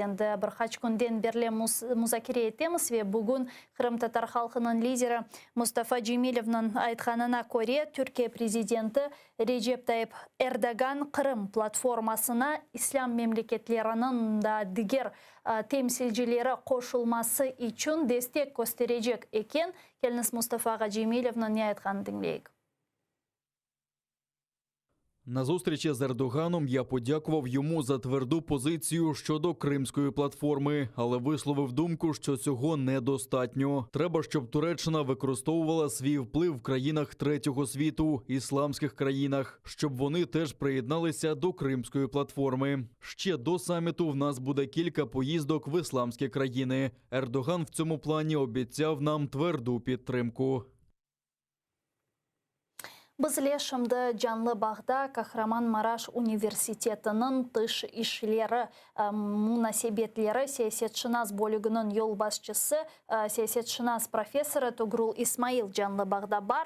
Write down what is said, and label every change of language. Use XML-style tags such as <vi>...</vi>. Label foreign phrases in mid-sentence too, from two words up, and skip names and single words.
<crh>endi birkaç günden beri muzakere etemiz ve bugün Kırım Tatar halkının lideri Mustafa Cemilov'un aytganına göre Türkiye prezidenti Recep Tayyip Erdogan Kırım platformasına İslam memleketlerinin da diğer temsilcileri koşulması için destek gösterecek eken Keliniz Mustafa Cemilov'un ne aytganını dinleyik.</crh> <uk>На зустрічі з Ердоганом я подякував йому за тверду позицію щодо Кримської платформи, але висловив думку, що цього недостатньо. Треба, щоб Туреччина використовувала свій вплив в країнах третього світу, ісламських країнах, щоб вони теж приєдналися до Кримської платформи. Ще до саміту в нас буде кілька поїздок в ісламські країни. Ердоган в цьому плані обіцяв нам тверду підтримку.</uk> <crh>Bizle şimdi Canlı Bağ'da Kahramanmaraş Üniversiteti'nin dış işleri münasebetleri siyasetşinas bölüğünün yol başçısı siyasetşinas profesörü Togrul İsmail Canlı Bağ'da var.</crh>